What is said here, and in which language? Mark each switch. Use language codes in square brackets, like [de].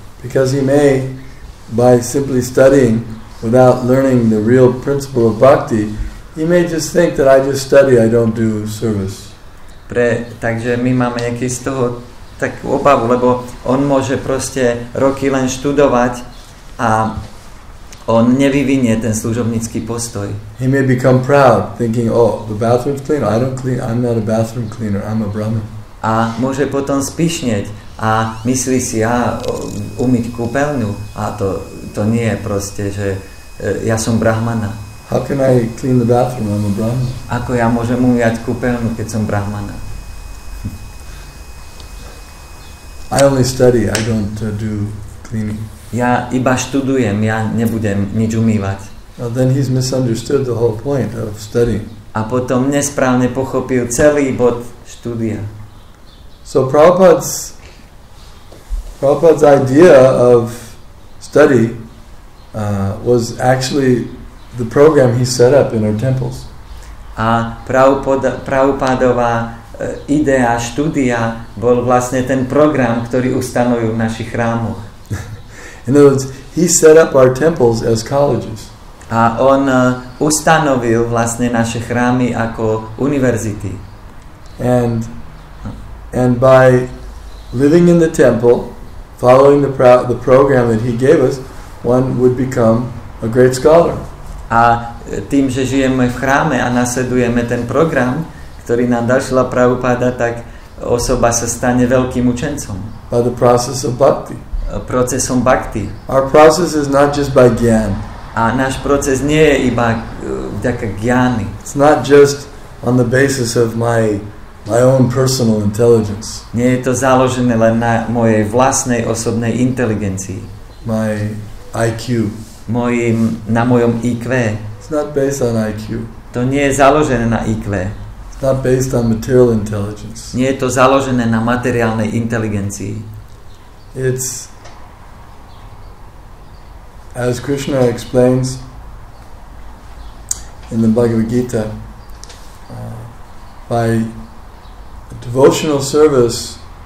[en] Because he may, by simply studying without learning the real principle of bhakti, he may just think that I just study, I don't do service. [sk] Takže my máme nejaký z toho takú obavu, lebo on môže proste roky len študovať a on nevyvinie ten služobnícky postoj. [en] He may become proud, thinking, oh, the bathroom's clean, I don't clean, I'm not a bathroom cleaner, I'm a Brahmin. [sk] A môže potom spišnieť a myslí si, umyť kúpeľňu, a to nie je proste, že ja som brahmana. [en] How can I clean the bathroom? I'm a Brahmin. [sk] Ako ja môžem umývať kúpeľňu, keď som brahmana? [en] I only study, I don't do cleaning. [sk] Ja iba študujem, ja nebudem nič umývať. [en] Well, then he's misunderstood the whole point of studying. [sk] A potom nesprávne pochopil celý bod štúdia. [en] So Prabhupada's idea of study was actually the program he set up in our temples. [sk] A Prabhupádová idea štúdia bol vlastne ten program, ktorý ustanovil v našich chrámoch. [en] In other words, he set up our temples as colleges. [sk] A on ustanovil vlastne naše chrámy ako univerzity. [en] And by living in the temple, following the program that he gave us, one would become a great scholar. [sk] A tým, že žijeme v chráme a nasledujeme ten program, ktorý nám dal Šrila Prabhupáda, tak osoba sa stane veľkým učencom. [en] By the process of bhakti. [sk] Procesom bhakti. [en] Our process is not just by gyan. [sk] A náš proces nie je iba vďaka gyány. [en] It's not just on the basis of my my own personal intelligence. [sk] Nie je to založené len na mojej vlastnej osobnej inteligencii. [en] My IQ. [sk] Na mojom IQ. [en] It's not based on IQ. [sk] To nie je založené na IQ. [en] It's not based on material intelligence. [sk] Nie je to založené na materiálnej inteligencii. [en] It's, as Krishna explains in the Bhagavad Gita, by devotional service,